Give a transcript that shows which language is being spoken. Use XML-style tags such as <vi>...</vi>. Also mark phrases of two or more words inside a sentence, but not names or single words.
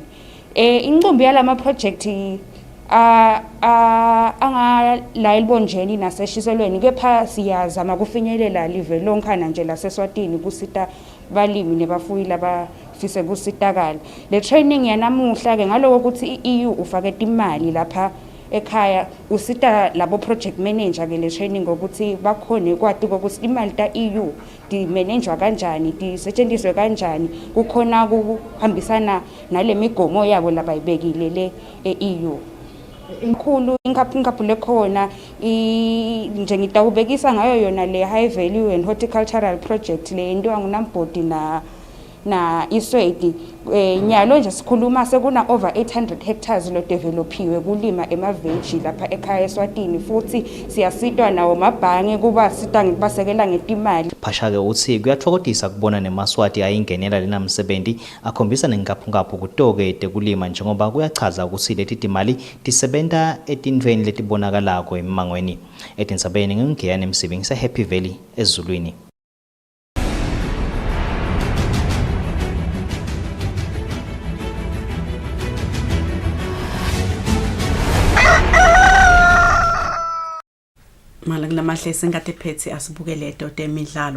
<ss>Incumbi yalama project angala elibonjeni naseshiselweni kepha siyazama kufinyelela live lonkhana nje laseSwatini kusita balimi nebafuyi labafise kusitakala. Le training yanamuhla ke ngaloko ukuthi i-EU ufake imali lapha ekhaya usita labo</ss> <en>project manager</en> <ss>ke le training ngokuthi bakhone kwati ukuthi imali ta EU di managewa kanjani disetshenziswe kanjani kukhona kuhambisana nale migomo yabo labayibekile le e-EU. Inkulu inkaphu lekhona njengitawubekisa ngayo yona le</ss> <en>high value and horticultural project</en> <ss>le into ngunambodi na Eswatini nyalo nje sikhuluma sekuna</ss> <en>over 800 hectares</en> <ss>lo developiwe kulima emaveji lapha ekhaya eSwatini futhi siyasitwa nawo mabhange kuba sita ngibasekela ngetimali. Phasha-ke uthi kuyathokodisa kubona neMaswati ayingenela lena msebenzi akhombisa nenkaphungaphu kutoke tekulima njengoba kuyachaza ukuthi leti timali tisebenta etintweni letibonakalako emangweni. Etindzabeni ngingiyani Msibi Happy Valley eZulwini. Malangamahle sengate phethe asibukele edoda emidlalo.</ss>